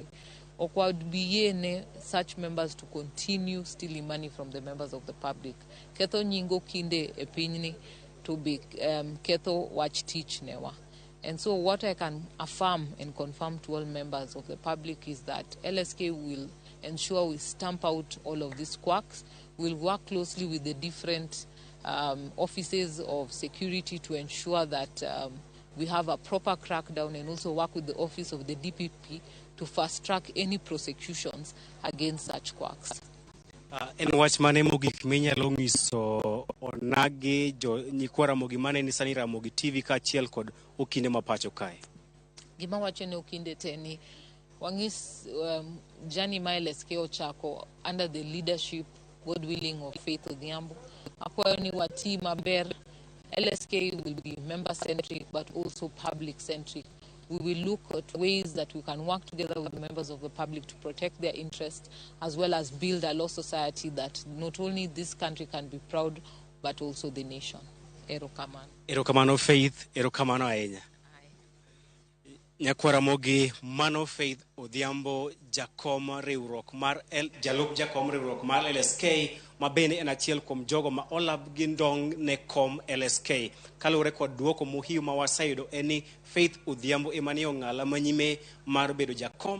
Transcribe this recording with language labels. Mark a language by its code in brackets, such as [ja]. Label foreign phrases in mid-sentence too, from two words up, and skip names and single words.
[en] Okwadbiyene such members to continue stealing money from the members of the public. [luo] Ketho nyingo kinde e pinyni to be ketho wach tich newa. [en] And so what I can affirm and confirm to all members of the public is that LSK will ensure we stamp out all of these quacks. We'll work closely with the different offices of security to ensure that we have a proper crackdown, and also work with the office of the DPP to fast-track any prosecutions against such quacks. [luo] En wach mane mogik minyalo nyiso onagi nyikwa Ramogi mane ni sani Ramogi TV ka achiel kod okinde ma pacho kae? Gima wacho ne okinde teni wangis Jani ma LSK ochako [en] under the leadership, God willing, of [luo] Faith Odhiambo. Akwayo ni wati maber. [en] LSK will be member-centric but also public-centric. We will look at ways that we can work together with members of the public to protect their interests, as well as build a law society that not only this country can be proud, but also the nation. [luo] Erokamano. Erokamano Faith, erokamano ahinya. Ramogi Mano Faith Odhiambo jakom riwruok mar jalup jakom riwruok mar LSK ma bende en achiel kuom jogo ma olab gi ndong ne kom LSK kalure kod duoko muhiu ma waseyudo eni Faith Odhiambo emani ong'ala manyime mar bedo jakom